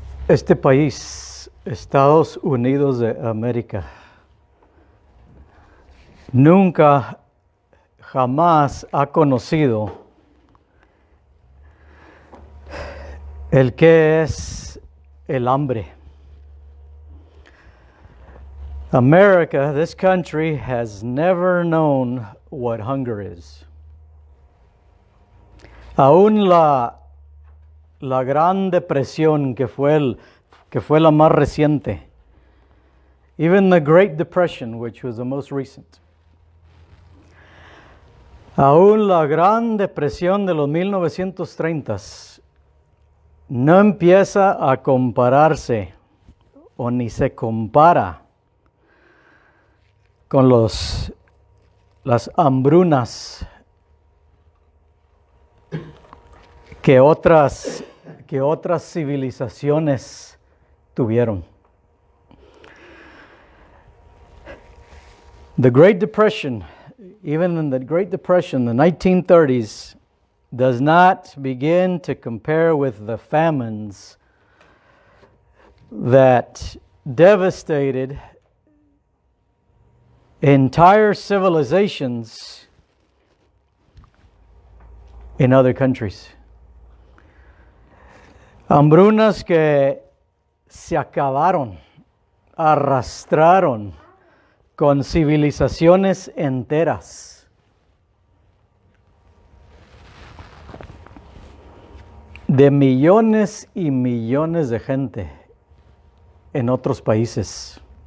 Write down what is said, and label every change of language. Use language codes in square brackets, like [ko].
[es] Este país, Estados Unidos de América, nunca, jamás ha conocido el que es el hambre. [en] America, this country, has never known what hunger is. [es] Aún la Gran Depresión, que fue la más reciente, [en] even the Great Depression, which was the most recent, [es] aún la Gran Depresión de los 1930s no empieza a compararse o ni se compara con las hambrunas que otras civilizaciones tuvieron. [en] The Great Depression, even in the Great Depression, the 1930s, does not begin to compare with the famines that devastated entire civilizations in other countries. [es] Hambrunas que se acabaron, arrastraron con civilizaciones enteras. De millones y millones de gente en otros países.